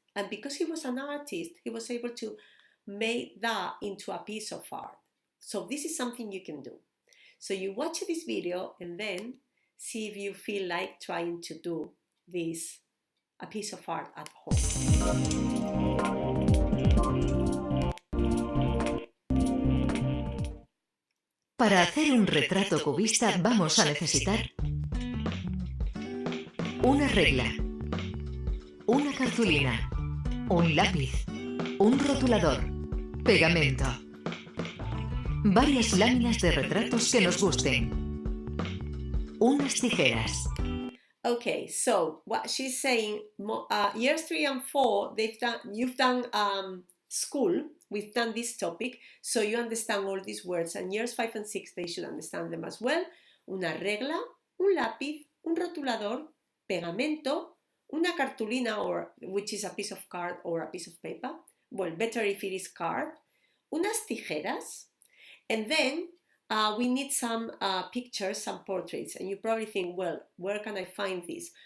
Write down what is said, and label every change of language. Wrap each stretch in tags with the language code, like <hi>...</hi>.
<en>And because he was an artist, he was able to make that into a piece of art. So this is something you can do. So you watch this video and then see if you feel like trying to do this, a piece of art at home.</en> <es>Para hacer un retrato cubista vamos a necesitar una regla, una cartulina, un lápiz, un rotulador, pegamento, varias láminas de retratos que nos gusten, unas tijeras.</es> <en>Okay, so what she's saying, years 3 and 4, you've done school, we've done this topic, so you understand all these words, and years 5 and 6, they should understand them as well.</en> <es>Una regla, un lápiz, un rotulador, pegamento, una cartulina,</es> <en>or which is a piece of card or a piece of paper, well, better if it is card,</en> <es>unas tijeras,</es> <en>and then we need some pictures, some portraits, and you probably think, well, where can I find this?</en>